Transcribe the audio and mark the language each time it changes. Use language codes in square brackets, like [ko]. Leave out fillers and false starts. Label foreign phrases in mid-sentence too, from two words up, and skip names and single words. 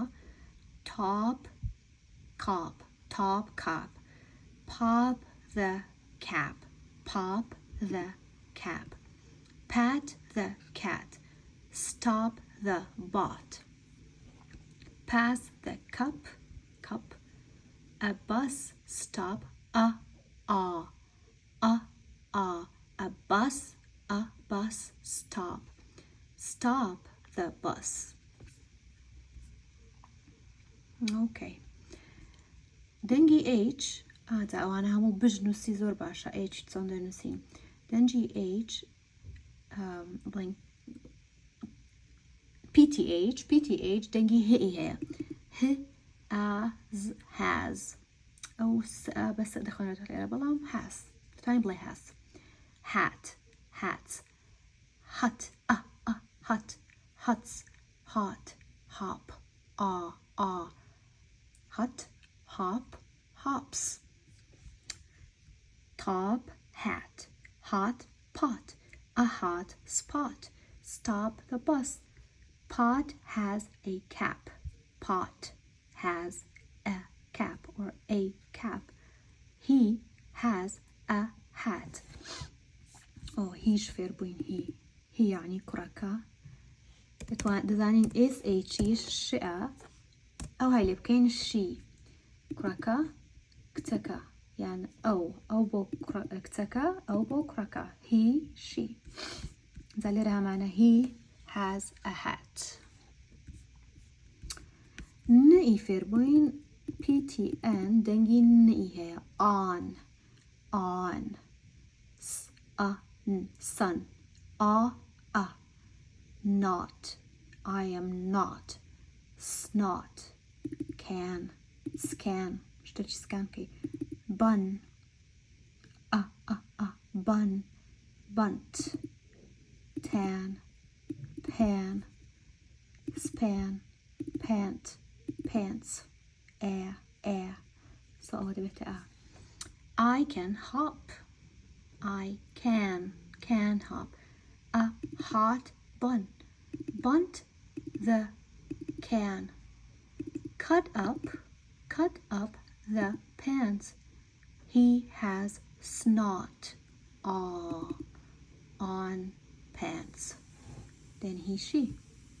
[en] top cop pop the cap pat the cat stop the bot pass the cup a bus stop a bus stop the bus. Okay. [ckb] دەنگی H ئەوانە هەموو بژنووسی زۆر باشە. H چۆن دەنووسین؟ دەنگی H بڵین PTH دەنگی هەیە has ئەو بەس دەخوێنێتە لێرە بەڵام has دەتوانین بڵێ [en] has hats hut huts hot hop hut hop hops [ckb] top hat hot pot a hot spot stop the bus pot has a cap pot has a cap or a cap he has a hat. هیچ فێر بووین هی یعنی کوڕەکە دەزانین SHیش شئە ئەو هەی لێ بکەین شی کوڕەکە کچەکە یان ئەو بۆ کچەکە ئەو بۆ کوڕەکە [en] he she [ckb] جا لێرە هەمانە [en] he has a hat. [ckb] نئی فێر بووین PTN دەنگی نئی هەیە [en] on sun not I am not snot scan [ckb] شتێکی سکان بکەی [en] bun bunt tan pan span pant pants air so ئەوە دەبێتە I can hop I can hop a hot bunt the can cut up the pants he has snot on pants then he she